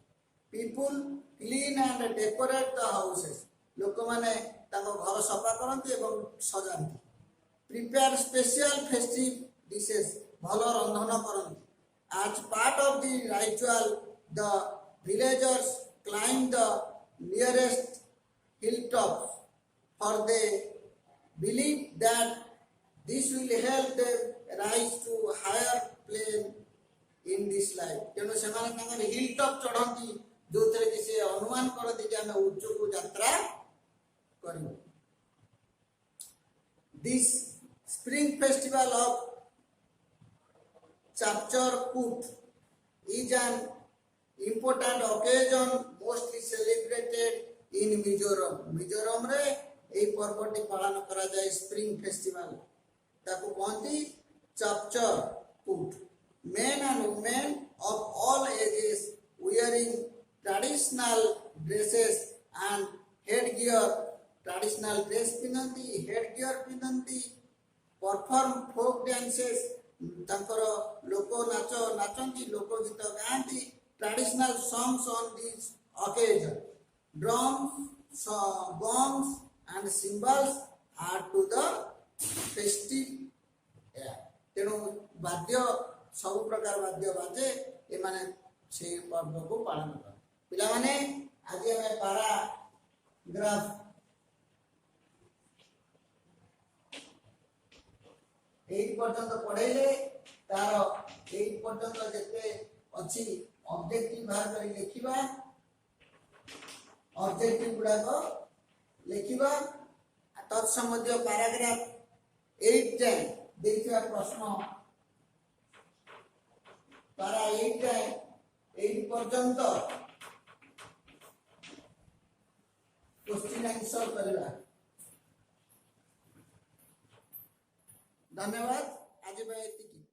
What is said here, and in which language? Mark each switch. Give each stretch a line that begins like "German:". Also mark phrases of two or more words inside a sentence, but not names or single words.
English: people clean and decorate the houses,
Odia: ଲୋକମାନେ ତାଙ୍କ ଘର ସଫା କରନ୍ତି ଏବଂ ସଜାନ୍ତି।
English: prepare special festive dishes,
Odia: ଭଲ ରନ୍ଧନ କରନ୍ତି।
English: as part of the ritual the villagers climb the nearest hilltops for they believe that this will help them rise to higher plane in this life।
Odia: ତେଣୁ ସେମାନେ ତାଙ୍କର
English: hill top
Odia: ଚଢ଼ନ୍ତି, ଯୋଉଥିରେ କି ସେ ଅନୁମାନ କରନ୍ତି ଯେ ଆମେ ଉଚ୍ଚକୁ ଯାତ୍ରା କରିବୁ।
English: This spring festival of Chapchar Kut is an important occasion mostly celebrated in Mizoram।
Odia: ମିଜୋରାମରେ ଏହି ପର୍ବଟି ପାଳନ କରାଯାଏ,
English: spring festival,
Odia: ତାକୁ କହନ୍ତି ଚାପଚର କୁଟ।
English: Men and women of all ages wearing traditional dresses and headgear, traditional dress ପିନ୍ଧନ୍ତି, headgear ପିନ୍ଧନ୍ତି, perform folk dances,
Odia: ତାଙ୍କର ଲୋକ ନାଚ ନାଚନ୍ତି, ଲୋକ ଗୀତ ଗାଆନ୍ତି,
English: traditional songs on this occasion। Drums, gongs and cymbals are to the festive air।
Odia: ତେଣୁ ବାଦ୍ୟ ସବୁ ପ୍ରକାର ବାଦ୍ୟ ବାଜେ, ଏମାନେ ସେଇ ପର୍ବକୁ ପାଳନ କରନ୍ତି। ପିଲାମାନେ ଆଜି ଆମେ
English: paragraph eight
Odia: ପର୍ଯ୍ୟନ୍ତ ପଢେଇଲେ ତାର ଏଇଟ୍ ପର୍ଯ୍ୟନ୍ତ ଯେତେ ଅଛି ଅବଜେକ୍ଟିଭ ବାହାର କରି ଲେଖିବା ଅବଜେକ୍ଟିଭ ଗୁଡାକ ଲେଖିବା ତତ୍ସମ୍ବନ୍ଧୀୟ ପାରାଗ୍ରାଫ 8 ଯାଏ ଦେଇଥିବା ପ୍ରଶ୍ନ ପାରା 8 ଯାଏ 8 ପର୍ଯ୍ୟନ୍ତ
English: question answer
Odia: करवा।
Hindi: धन्यवाद आज